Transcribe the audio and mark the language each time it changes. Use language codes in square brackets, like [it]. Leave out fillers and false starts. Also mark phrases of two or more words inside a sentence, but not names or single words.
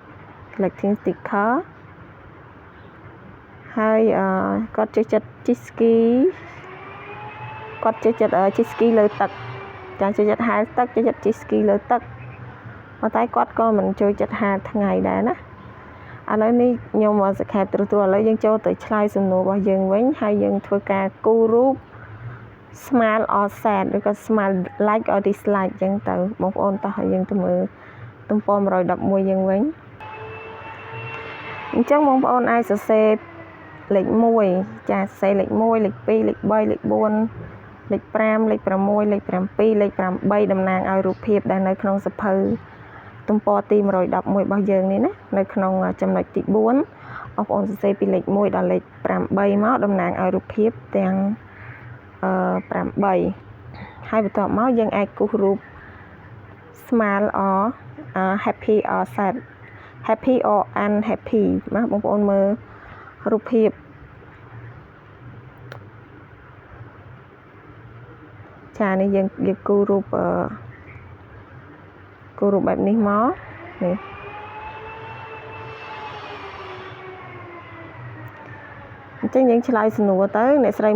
[km] ហើយគាត់ចូលចិត្តជិះស្គីគាត់ចូលចិត្តជិះស្គីលើទឹកចាចូលចិត្តហាលទឹកចូលចិត្តជិះស្គីលើទឹកប៉ុន្តែគាត់ក៏មិនចូលចិត្តហាលថ្ងៃដែរណាឥឡូវនេះខ្ញុំមកសង្ខេបត្រួសឥឡូវយើងចូលទៅឆ្លើយសំណួររបស់យើងវិញហើយយើងធ្វើការគូររូប [en] smile or sad [km] ឬក៏ [en] smile like or dislike [km] អញ្ចឹងទៅបងប្អូនតោះយើងទៅមើលទំព័រ111យើងវិញ អញ្ចឹងបងប្អូនអាចសរសេរលេខ1ចាសរសេរលេខ1លេខ2លេខ3លេខ4លេខ5លេខ6 លេខ7លេខ8តំណាងឲ្យរូបភាពដែលនៅក្នុងសភៅទំព័រទី111របស់យើងនេះណានៅក្នុងចំណុចទី4បងប្អូនសរសេរពីលេខ1ដល់លេខ8មកតំណាងឲ្យរូបភាពទាំង8ហើយបន្ទាប់មកយើងអាចគូសរូប [en] smile or happy or sad happy or unhappy [km] ណាបងប្អូនមើលរូបភាព ចានេះយើងគូររូបបែបនេះមកនេះអញ្ចឹងយើងឆ្លើយសំណួរទៅអ្នកស្រី